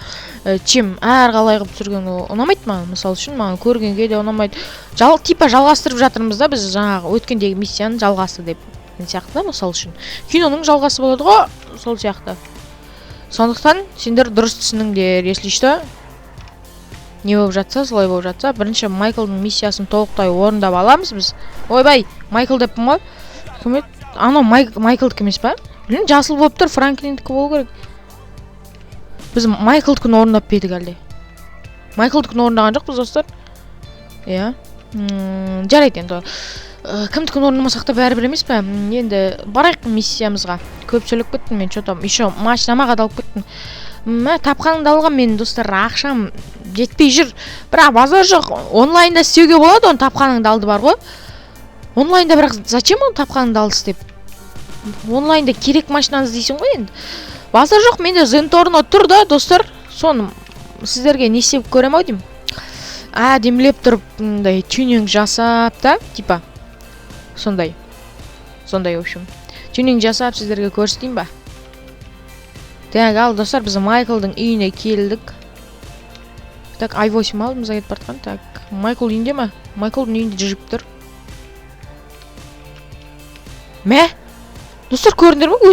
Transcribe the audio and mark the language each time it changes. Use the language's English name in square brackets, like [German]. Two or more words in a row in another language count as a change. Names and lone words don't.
[Kazakh] Чем әрқалай қылып түсірген ұнамайды маған. Мысалы үшін маған көргенге де ұнамайды. Типа жалғастырып жатырмыз да біз жаңағы өткендегі миссияны жалғасы деп сияқты, мысалы үшін. Киноның жалғасы болады ғой, сол сияқты. Сондықтан сендер дұрыс түсініңдер, [Russian] если что. [Kazakh] Не болып жатса, солай болып жатса, бірінші Майклдың миссиясын толықтай орындап аламыз біз. Ойбай, Майкл деппін ғой. Кім еді? Анау Майклдікі емес па? Білін, жасыл болып тұр, Франклиндікі болу керек. Біз Майклдікін орындап бедік әлде. Майклдікін орындаған жоқ біз достар. Иә. Жарайды енді. Кімдікін орындамасақ та бәрібір емес па? Енді барайық миссиямызға. Көп сөйлеп кеттім мен, [Russian] что-то еще [Kazakh] машинама қадалып кеттім. Тапқаныңды алған мен достар, ақшам жетпей жүр. Бірақ базар жоқ. Онлайнда істеуге болады, оны тапқаныңды алды бар ғой. Онлайнда бірақ зачем оны тапқаныңды алды істеп? Онлайнда керек машинаны іздейсің ғой енді. Базар жоқ, менде Зенторно тұр да достар. Соны сіздерге не істеп көрем ау деймін. Демлеп тұрып, тюнинг жасап та, типа сондай, [Russian] в общем. [Kazakh] Тюнинг жасап сіздерге көрсетейін ба? Так, ал достар, біз Майклдың үйіне келдік. Так, i8 алдымызға кетіп бартқан. Так, Майкл үйінде ма? Майклдың үйінде жүріп тұр. Мә? Достар, көріндер ма?